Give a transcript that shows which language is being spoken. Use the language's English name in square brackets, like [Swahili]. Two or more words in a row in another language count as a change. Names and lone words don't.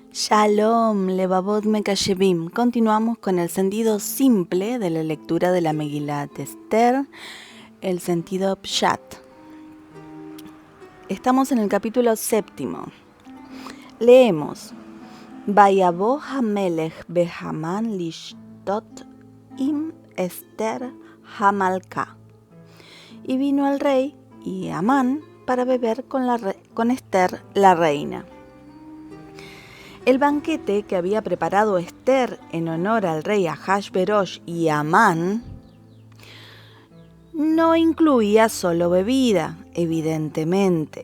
[Spanish] Shalom, [Hebrew] לבבות מקשיבים. [Spanish] Continuamos con el sentido simple de la lectura de la Megilat Esther, el sentido Pshat. Estamos en el capítulo 7. Leemos: [Hebrew] ויבא המלך והמן לשתות עם אסתר המלכה. [Spanish] Y vino el rey y Amán para beber con Esther la reina. El banquete que había preparado Esther en honor al rey Ahasverosh y Amán no incluía solo bebida, evidentemente.